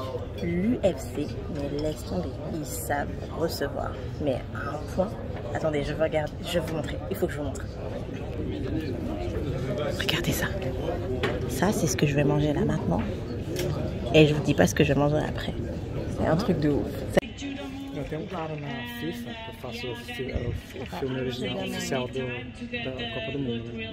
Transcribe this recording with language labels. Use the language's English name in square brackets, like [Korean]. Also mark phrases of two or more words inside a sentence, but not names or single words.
[French] L'UFC, mais laisse tomber, ils savent recevoir. Mais à un point. Attendez, je vais vous montrer. Il faut que je vous montre. Regardez ça. Ça, c'est ce que je vais manger là maintenant. Et je vous dis pas ce que je mangerai après. C'est un truc de ouf. [Portuguese] Tem cara na FIFA que faço o filme original oficial da Copa do Mundo, né?